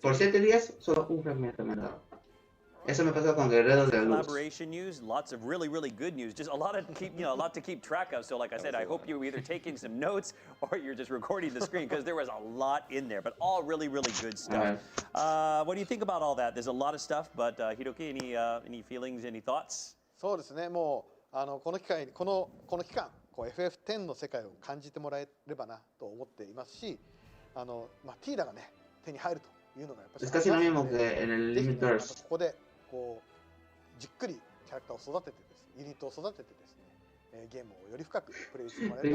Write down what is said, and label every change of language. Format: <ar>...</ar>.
<es>Por 7 días, solo un fragmento me da. Eso me pasó con Guerreros de Luz.</es> <en>Collaboration news, lots of really, really good news. Just a lot to keep track of. So, like I said, I hope you're either taking some notes or you're just recording the screen because there was a lot in there, but all really, really good stuff. What do you think about all that? There's a lot of stuff, but Hiroki, any feelings, any thoughts?</en> <ja>そうですね。もうこの期間FF10 の世界を感じてもらえればなと思っていますし、ティーダがね手に入るというのがやっぱり。</ja> <es>Es casi lo mismo que en el Limiters.</es> <ja>ここでじっくりキャラクターを育ててですね、ユニットを育ててですね、ゲームをより深くプレイしてもらえる。</ja>